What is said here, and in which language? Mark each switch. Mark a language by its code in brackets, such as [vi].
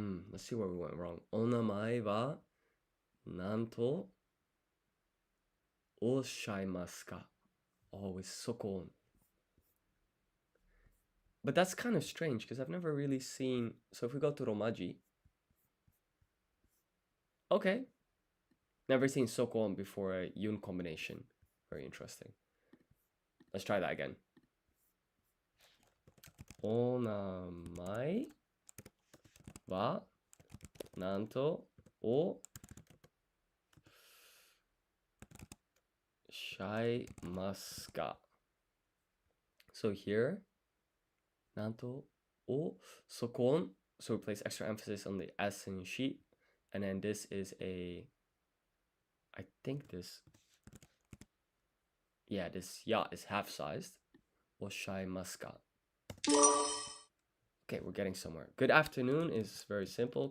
[en] Let's see where we went wrong. [ja] Onamae wa nan to oshaimasu ka? [en] Oh, it's soko. But that's kind of strange because I've never really seen. So if we go to romaji, okay, never seen soko before a yun combination. Very interesting. Let's try that again. [ja] お名前はなんとおっしゃいますか? [en] So here, [ja] なんとおそこん. [en] So we place extra emphasis on the S in she. And then this is I think this ya is half-sized. [ja] おっしゃいますか? [en] Okay, we're getting somewhere. Good afternoon is very simple.